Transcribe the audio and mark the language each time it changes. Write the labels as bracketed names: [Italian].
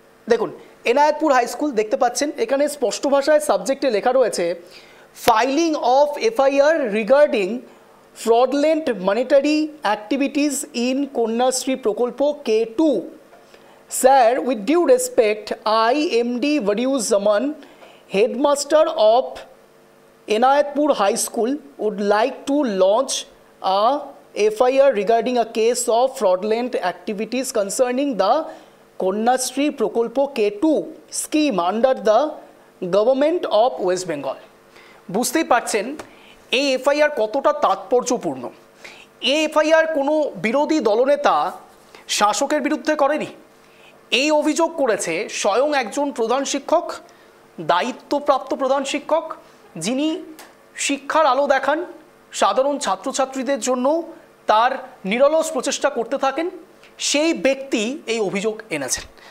[Bangla] দেখুন Enayetpur high school দেখতে পাচ্ছেন, এখানে স্পষ্ট ভাষায় সাবজেক্টে লেখা রয়েছে [English] Filing of FIR regarding fraudulent monetary activities in Kanyashree Prakalpa K2. Sir, with due respect, I, MD Vadiuzzaman, headmaster of Enayatpur High School, would like to launch a FIR regarding a case of fraudulent activities concerning the Konyashree Prokolpo K2 scheme under the government of West Bengal. [Bangla] বুঝতেই পারছেন এই FIR কতটা তাৎপর্যপূর্ণ। এই FIR কোনো বিরোধী দলনেতা শাসকের বিরুদ্ধে করেনি, এই অভিযোগ করেছে স্বয়ং একজন প্রধান শিক্ষক, দায়িত্বপ্রাপ্ত প্রধান শিক্ষক, যিনি শিক্ষার আলো দেখান, সাধারণ ছাত্রছাত্রীদের জন্য তার নিরলস প্রচেষ্টা করতে থাকেন, সেই ব্যক্তি এই অভিযোগ এনেছেন।